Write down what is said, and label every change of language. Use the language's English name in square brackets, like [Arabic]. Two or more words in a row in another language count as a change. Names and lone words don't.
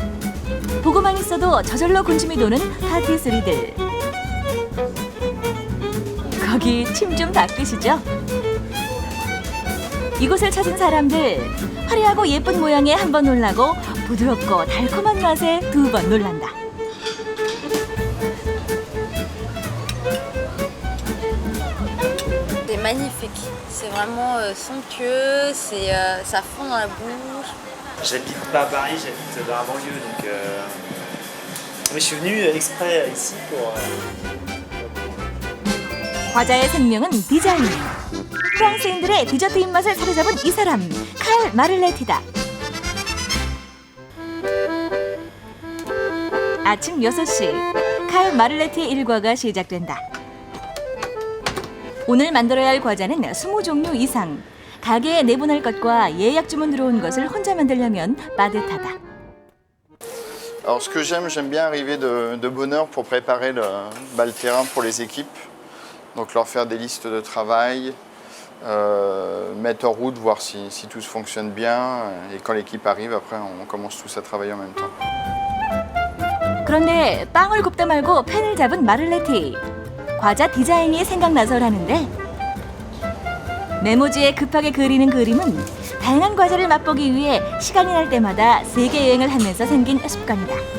[Korean] 보고만 있어도 저절로 군침이 도는 파티스리들. 거기 침 좀 닦으시죠? 이곳을 찾은 사람들 화려하고 예쁜 모양에 한 번 놀라고 부드럽고 달콤한 맛에 두 번 놀란다. [French] C'est magnifique, c'est vraiment somptueux, ça fond dans la bouche. J'habite pas à Paris, j'habite dans la banlieue, donc mais je suis venu exprès ici pour. [Korean] 과자의 생명은 디자인. 프랑스인들의 디저트 입맛을 사로잡은 이 사람, 칼 마를레티다. 아침 6시, 칼 마를레티의 일과가 시작된다. 오늘 만들어야 할 과자는 20종류 이상. 가게에 내보낼 것과 예약 주문 들어온 것을 혼자 만들려면 빠듯하다. [French] Alors ce que j'aime bien arriver de bonne heure pour préparer le terrain pour les équipes. Donc leur faire des listes de travail, mettre en route, voir si tout fonctionne bien. Et quand l'équipe arrive, après, on commence tous à travailler en même temps. [Korean] 그런데 빵을 굽다 말고 펜을 잡은 마를레티. 과자 디자인이 생각나서라는데 메모지에 급하게 그리는 그림은 다양한 과자를 맛보기 위해 시간이 날 때마다 세계 여행을 하면서 생긴 습관이다.